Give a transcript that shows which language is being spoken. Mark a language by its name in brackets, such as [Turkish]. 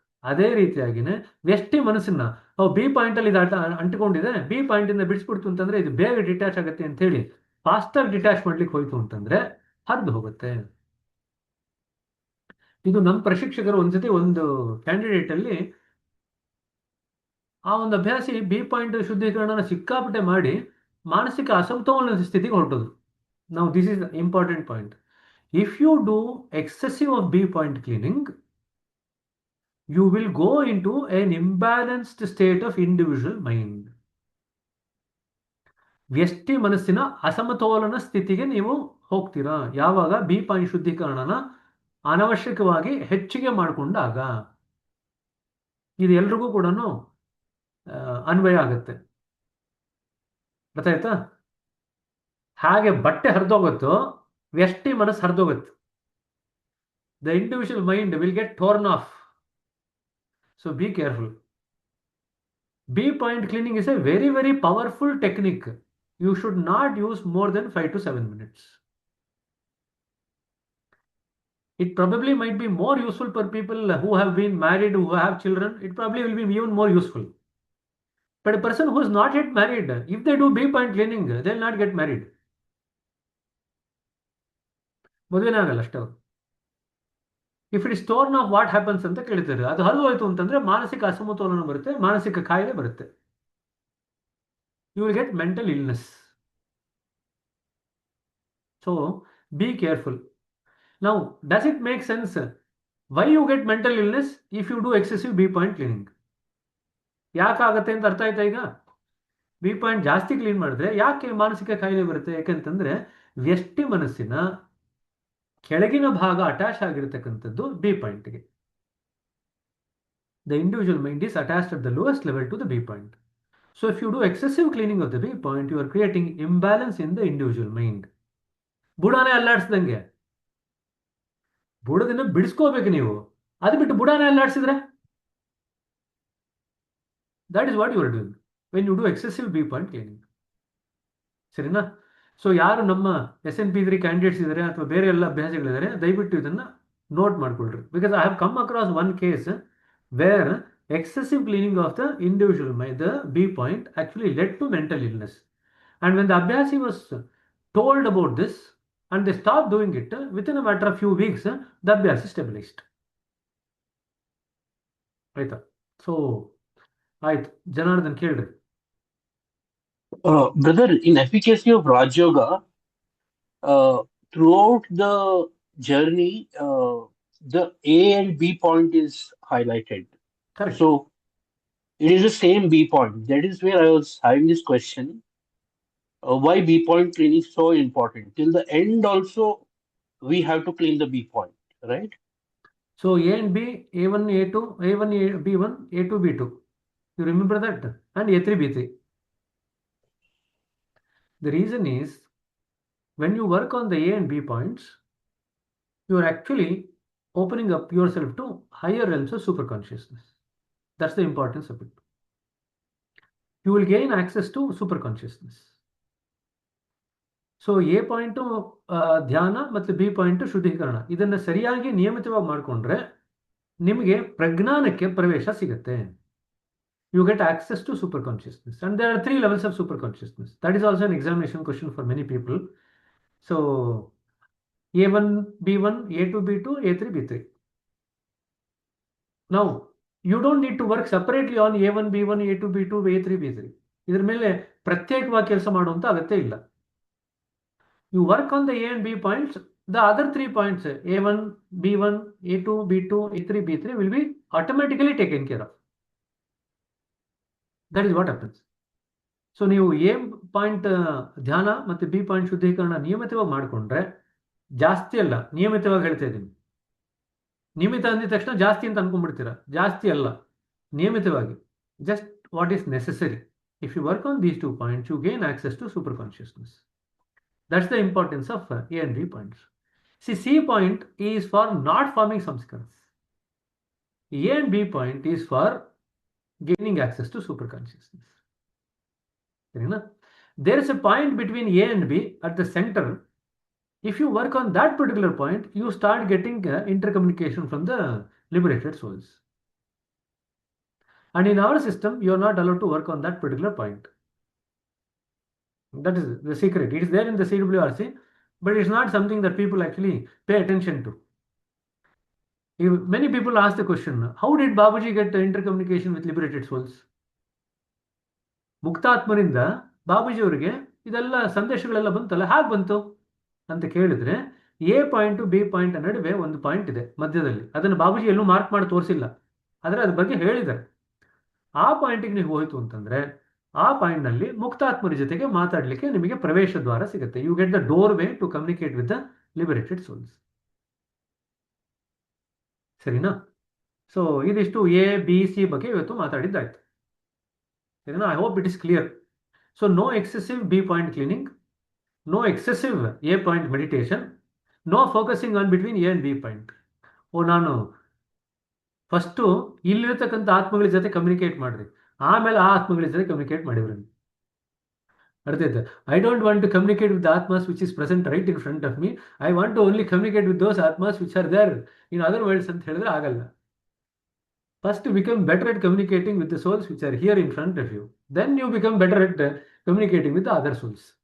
[Kannada] ಅದೇ ರೀತಿಯಾಗಿನೇ ವ್ಯಷ್ಟಿ ಮನಸ್ಸನ್ನ B point ಅಲ್ಲಿ ಇದು ಅಂಟಿಕೊಂಡಿದೆ, ಬಿ ಪಾಯಿಂಟ್ ಇಂದ ಬಿಡಿಸ್ಬಿಡ್ತು ಅಂತಂದ್ರೆ ಇದು ಬೇಗ ಡಿಟ್ಯಾಚ್ ಆಗುತ್ತೆ ಅಂತ ಹೇಳಿ ಫಾಸ್ಟಾಗಿ ಡಿಟ್ಯಾಚ್ ಮಾಡ್ಲಿಕ್ಕೆ ಹೋಯ್ತು ಅಂತಂದ್ರೆ ಹರಿದು ಹೋಗುತ್ತೆ. ಇದು ನಮ್ಮ ಪ್ರಶಿಕ್ಷಕರು ಒಂದ್ಸತಿ ಒಂದು ಕ್ಯಾಂಡಿಡೇಟ್ ಅಲ್ಲಿ ಆ ಒಂದು ಅಭ್ಯಾಸಿ ಬಿ ಪಾಯಿಂಟ್ ಶುದ್ಧೀಕರಣ ಸಿಕ್ಕಾಪಟ್ಟೆ ಮಾಡಿ ಮಾನಸಿಕ ಅಸಮತೋಲನ ಸ್ಥಿತಿಗೆ ಹೊರಟೋದು. [English] Now this is the important point. If you do excessive of B point cleaning, you will go into an imbalanced state of individual mind. [Kannada] ವ್ಯಷ್ಟಿ ಮನಸ್ಸಿನ ಅಸಮತೋಲನ ಸ್ಥಿತಿಗೆ ನೀವು ಹೋಗ್ತೀರಾ ಯಾವಾಗ ಬಿ ಪಾಯಿಂಟ್ ಶುದ್ಧೀಕರಣನ ಅನವಶ್ಯಕವಾಗಿ ಹೆಚ್ಚಿಗೆ ಮಾಡಿಕೊಂಡಾಗ. ಇದು ಎಲ್ರಿಗೂ ಕೂಡ ಅನ್ವಯ ಆಗುತ್ತೆ. ಗೊತ್ತಾಯ್ತಾ? ಹಾಗೆ ಬಟ್ಟೆ ಹರಿದೋಗುತ್ತೋ ವ್ಯಷ್ಟಿ ಮನಸ್ಸು ಹರಿದೋಗುತ್ತೆ. [English] The individual mind will get torn off. So be careful. B point cleaning is a very very powerful technique. You should not use more than 5 to 7 minutes. It probably might be more useful for people who have been married, who have children. It probably will be even more useful. But a person who is not yet married, if they do B point cleaning, they will not get married. [Kannada] ಮದುವೆನೇ ಆಗಲ್ಲ ಅಷ್ಟೇ ಅವರು. [English] if it is torn off what happens [Kannada] ಅಂತ ಕೇಳ್ತಾರೆ. ಅದು ಹರಿದು ಹೋಯ್ತು ಅಂತಂದ್ರೆ ಮಾನಸಿಕ ಅಸಮತೋಲನ ಬರುತ್ತೆ, ಮಾನಸಿಕ ಕಾಯಿಲೆ ಬರುತ್ತೆ. [English] You will get mental illness. So be careful. Now, does it make sense why you get mental illness if you do excessive B point cleaning? [Kannada] ಯಾಕಾಗತ್ತೆ ಅಂತ ಅರ್ಥ ಆಯ್ತಾ ಈಗ? ಬಿ ಪಾಯಿಂಟ್ ಜಾಸ್ತಿ ಕ್ಲೀನ್ ಮಾಡಿದ್ರೆ ಯಾಕೆ ಮಾನಸಿಕ ಕಾಯಿಲೆ ಬರುತ್ತೆ? ಯಾಕೆಂತಂದ್ರೆ ವ್ಯಷ್ಟಿ ಮನಸ್ಸಿನ ಕೆಳಗಿನ ಭಾಗ attach ಆಗಿರತಕ್ಕಂಥದ್ದು B ಪಾಯಿಂಟ್ಗೆ. [English] The individual mind is attached at the lowest level to the B point. So if you do excessive cleaning of the B point, you are creating imbalance in the individual mind. [Kannada] ಬುಡಾನೇ ಅಲ್ಲಾಡಿಸ್ದಂಗೆ. ಬುಡದನ್ನ ಬಿಡಿಸ್ಕೋಬೇಕು ನೀವು. ಅದು ಬಿಟ್ಟು ಬುಡಾನೇ ಅಲ್ಲಾಡಿಸಿದ್ರೆ [English] That is what you are doing when you do excessive B point cleaning. [Kannada] ಸರಿನಾ? So ಯಾರು ನಮ್ಮ SNP3 candidates ಇದ್ದಾರೆ ಅಥವಾ ಬೇರೆ ಎಲ್ಲ ಅಭ್ಯಾಸಗಳಿದ್ದಾರೆ, ದಯವಿಟ್ಟು ಇದನ್ನ ನೋಟ್ ಮಾಡ್ಕೊಳ್ರಿ. [English] Because I have come across one case where excessive cleaning of the individual mind, the B point, actually led to mental illness. And when the Abhyasi was told about this and they stopped doing it, within a matter of few weeks, the Abhyasi stabilized. Right? [Kannada] So, ಆಯ್ತು, ಜನಾರ್ದನ್ ಕೇಳ್ರಿ. [English] Brother, in efficacy of Raj Yoga, throughout the journey, the A and B point is highlighted. Correct. So it is the same B point. That is where I was having this question. Why B point cleaning is so important? Till the end also, we have to clean the B point, right? So A and B, A1, A2, A1, B1, A2, B2. You remember that? And A3, B3. The reason is, when you work on the A and B points, you are actually opening up yourself to higher realms of superconsciousness. That's the importance of it. You will gain access to superconsciousness. [Kannada] So A point ಧ್ಯಾನ ಮತ್ತು B point ಶುದ್ಧೀಕರಣ, ಇದನ್ನು ಸರಿಯಾಗಿ ನಿಯಮಿತವಾಗಿ ಮಾಡಿಕೊಂಡ್ರೆ ನಿಮಗೆ ಪ್ರಜ್ಞಾನಕ್ಕೆ ಪ್ರವೇಶ ಸಿಗುತ್ತೆ. [English] You get access to super consciousness and there are 3 levels of super consciousness. That is also an examination question for many people. So A1, B1, A2, B2, A3, B3. Now, you don't need to work separately on A1, B1, A2, B2, A3, B3. [Kannada] ಇದರ ಮೇಲೆ ಪ್ರತ್ಯೇಕವಾಗಿ ಕೆಲಸ ಮಾಡುವಂತ ಅಗತ್ಯ ಇಲ್ಲ. [English] You work on the A and B points, the other 3 points, A1, B1, A2, B2, A3, B3 will be automatically taken care of. That is what happens. [Kannada] So ನೀವು A point ಧ್ಯಾನ ಮತ್ತು ಬಿ ಪಾಯಿಂಟ್ ಶುದ್ಧೀಕರಣ ನಿಯಮಿತವಾಗಿ ಮಾಡಿಕೊಂಡ್ರೆ, ಜಾಸ್ತಿ ಅಲ್ಲ, ನಿಯಮಿತವಾಗಿ ಹೇಳ್ತಾ ಇದ್ದೀನಿ. ನಿಯಮಿತ ಅಂದಿದ ತಕ್ಷಣ ಜಾಸ್ತಿ ಅಂತ ಅನ್ಕೊಂಡ್ಬಿಡ್ತೀರಾ. ಜಾಸ್ತಿ ಅಲ್ಲ, ನಿಯಮಿತವಾಗಿ, [English] Just what is necessary. If you work on these 2 points, you gain access to super consciousness. That's the importance of A and B points. See, C point is for not forming samskaras. A and B point is for gaining access to super consciousness. There is a point between A and B at the center. If you work on that particular point, you start getting intercommunication from the liberated souls. And in our system, you are not allowed to work on that particular point. That is the secret. It is there in the CWRC, but it's not something that people actually pay attention to. Many people ask the question, how did Babaji get intercommunication with liberated souls? [Kannada] ಮುಕ್ತಾತ್ಮರಿಂದ Babuji ಅವರಿಗೆ ಇದೆಲ್ಲ ಸಂದೇಶಗಳೆಲ್ಲ ಬಂತಲ್ಲ, ಹೇಗೆ ಬಂತು ಅಂತ ಕೇಳಿದ್ರೆ, A point B point ನಡುವೆ ಒಂದು point ಇದೆ ಮಧ್ಯದಲ್ಲಿ. ಅದನ್ನು ಬಾಬುಜಿ ಎಲ್ಲೂ ಮಾರ್ಕ್ ಮಾಡಿ ತೋರಿಸಿಲ್ಲ, ಆದರೆ ಅದ್ರ ಬಗ್ಗೆ ಹೇಳಿದ್ದಾರೆ. ಆ ಪಾಯಿಂಟಿಗೆ ನೀವು ಹೋಯ್ತು ಅಂತಂದ್ರೆ, ಆ ಪಾಯಿಂಟ್ ನಲ್ಲಿ ಮುಕ್ತಾತ್ಮರ ಜೊತೆಗೆ ಮಾತಾಡಲಿಕ್ಕೆ ನಿಮಗೆ ಪ್ರವೇಶ ದ್ವಾರ ಸಿಗುತ್ತೆ. [English] You get the doorway to communicate with the liberated souls. [Kannada] ಸರಿನಾ? ಸೊ ಇದಿಷ್ಟು ಎ ಬಿ ಸಿ ಬಗ್ಗೆ ಇವತ್ತು ಮಾತಾಡಿದ್ದಾಯ್ತು. ಸರಿನಾ? [English] I hope it is clear. So no excessive B point cleaning, no excessive A point meditation, no focusing on between A and B point. [Kannada] ನಾನು first ಇಲ್ಲಿರ್ತಕ್ಕಂಥ ಆತ್ಮಗಳ ಜೊತೆ communicate ಮಾಡ್ರಿ, ಆಮೇಲೆ ಆ ಆತ್ಮಗಳ ಜೊತೆ ಕಮ್ಯುನಿಕೇಟ್ ಮಾಡಿವ್ರಿ. ಅರ್ಥ ಆಯ್ತಾ? [English] I don't want to communicate with ಆತ್ಮಾಸ್ which is present right in front of me. I want to only communicate with those ಆತ್ಮಾಸ್ which are there in other worlds [Kannada] ಅಂತ ಹೇಳಿದ್ರೆ ಆಗಲ್ಲ. [English] First, become better at communicating with the souls which are here in front of you. Then you become better at communicating with the other souls.